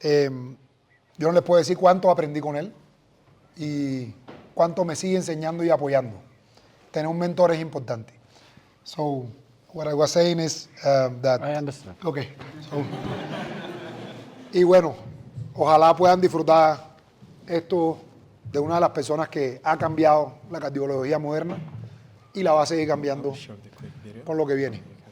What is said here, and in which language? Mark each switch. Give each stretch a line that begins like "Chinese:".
Spanish: Yo no les puedo decir cuánto aprendí con él y cuánto me sigue enseñando y apoyando. Tener un mentor es importante.
English: So, what I was saying is that... I understand. Okay.
Spanish: So, y bueno, ojalá puedan disfrutar esto de una de las personas que ha cambiado la cardiología moderna y la va a seguir cambiando con lo que viene.